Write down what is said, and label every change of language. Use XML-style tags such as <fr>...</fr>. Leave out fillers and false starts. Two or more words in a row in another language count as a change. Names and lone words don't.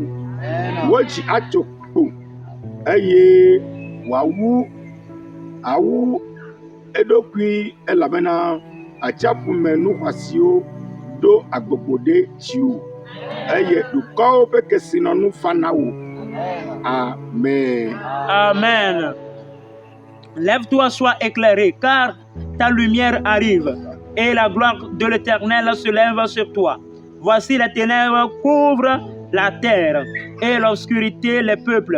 <ee>Wodzi atso kpo eye wòawu eɖokui elabena atsiaƒume nu xɔasiwo ɖo agbogbo ɖe dziwò eye dukɔwo ƒe kesinɔnu fana wò.</ee> <fr>Amen. Amen. Lève-toi, sois éclairé, car ta lumière arrive et la gloire de l'Éternel se lève sur toi. Voici les ténèbres couvrent la terre et l'obscurité les peuples.</fr>